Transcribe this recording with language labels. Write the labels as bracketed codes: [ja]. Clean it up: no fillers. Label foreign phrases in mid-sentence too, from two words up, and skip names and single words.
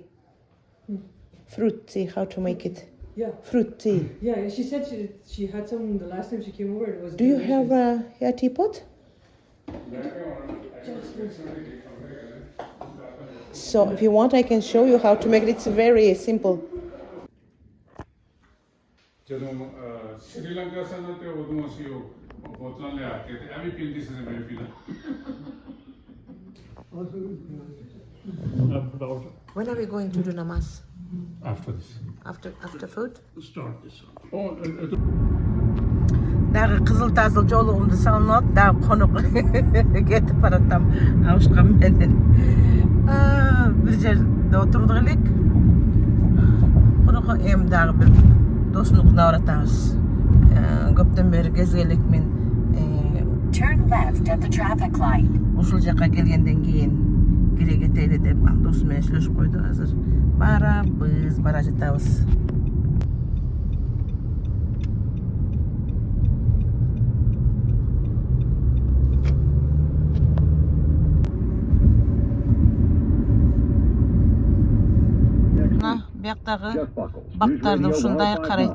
[en] Fruit tea, how to make it. Yeah, Fruit tea. yeah. She said she had some the last time she came over. It was. Do you delicious. have a teapot? So if you want, I can show you how to make it. It's very simple. [pa] ਜਦੋਂ ਸ਼੍ਰੀਲੰਕਾ ਸਨ ਤੇ ਉਦੋਂ ਅਸੀਂ ਉਹ ਬੋਤਲਾਂ ਲਿਆ ਕੇ ਤੇ ਐਵੇਂ ਪੀਂਦੀ ਸੀ ਮੈਂ ਪੀਣਾ [en] When are we going to do namaz? after this. After food? Start this one. [ky] Дагы кызыл тазыл жолугумду салынып алып, дагы Коноко кетип баратам абышкам менен. Бир жерде отурдук элек. Коноко эми дагы бир досунукуна баратабыз. Көптөн бери кезгелек мен [en] Turn left at the traffic light. [ky] ушул жака келгенден кийин кире кетели деп досум менен сүйлөшүп койду. Азыр бара жатабыз. Бияктагы бактарды ушундай карайт.